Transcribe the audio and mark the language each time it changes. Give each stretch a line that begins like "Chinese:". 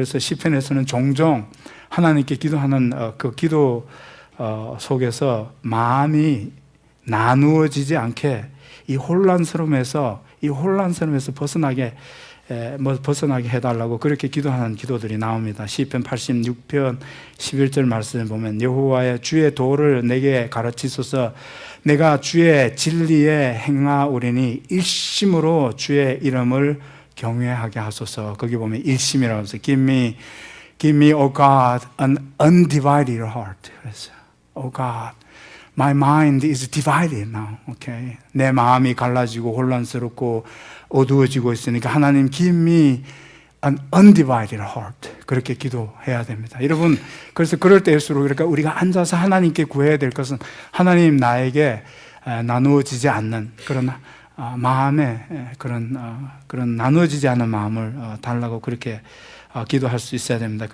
Korean: 그래서 시편에서는 종종 하나님께 기도하는 그 기도 속에서 마음이 나누어지지 않게 이 혼란스러움에서 벗어나게 해달라고 그렇게 기도하는 기도들이 나옵니다. 시편 86편 11절 말씀을 보면 여호와의 주의 도를 내게 가르치소서. 내가 주의 진리에 행하오리니 일심으로 주의 이름을 경외하게 하소서. 거기 보면 일심이라고 해서
English: give me oh God an undivided heart.
Korean: 그래서
English: oh God my mind is divided now. Okay.
Korean: 내 마음이 갈라지고 혼란스럽고 어두워지고 있으니까 하나님
English: give me an undivided heart.
Korean: 그렇게 기도해야 됩니다. 여러분, 그래서 그럴 때일수록 그러니까 우리가 앉아서 하나님께 구해야 될 것은 하나님 나에게 나누어지지 않는 그런 마음에 그런 나누어지지 않은 마음을 달라고 그렇게 기도할 수 있어야 됩니다.